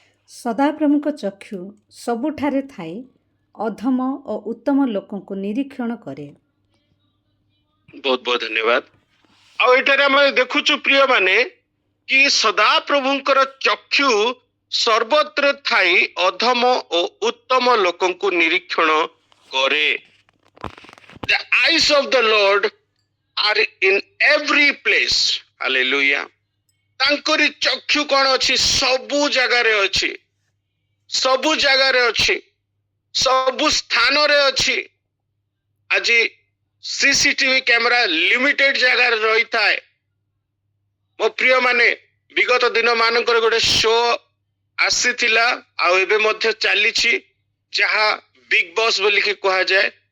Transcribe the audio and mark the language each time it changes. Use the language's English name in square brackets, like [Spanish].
[Odia] ସଦାପ୍ରଭୁଙ୍କ ଚକ୍ଷୁ ସବୁଠାରେ ଥାଇ ଅଧମ ଓ ଉତ୍ତମ ଲୋକଙ୍କୁ ନିରୀକ୍ଷଣ କରେ। ବହୁତ ବହୁତ ଧନ୍ୟବାଦ। ଆଉ ଏଠାରେ ଆମେ ଦେଖୁଛୁ ପ୍ରିୟ ମାନେ କି ସଦାପ୍ରଭୁଙ୍କର ଚକ୍ଷୁ ସର୍ବତ୍ର ଥାଇ ଅଧମ ଓ ଉତ୍ତମ ଲୋକଙ୍କୁ ନିରୀକ୍ଷଣ କରେ। [English] The eyes of the Lord are in every place. Hallelujah. [Odia] ତାଙ୍କରି ଚକ୍ଷୁ କଣ ଅଛି, ସବୁ ଜାଗାରେ ଅଛି, ସବୁ ଜାଗାରେ ଅଛି, ସବୁ ସ୍ଥାନରେ ଅଛି। ଆଜି ସିସିଟିଭି କ୍ୟାମେରା ଲିମିଟେଡ ଜାଗାରେ ରହିଥାଏ। ମୋ ପ୍ରିୟ ମାନେ, ବିଗତ ଦିନ ମାନଙ୍କର ଗୋଟେ ଶୋ ଆସିଥିଲା ଆଉ ଏବେ ମଧ୍ୟ ଚାଲିଛି, ଯାହା ବିଗ ବସ୍ ବୋଲିକି କୁହାଯାଏ।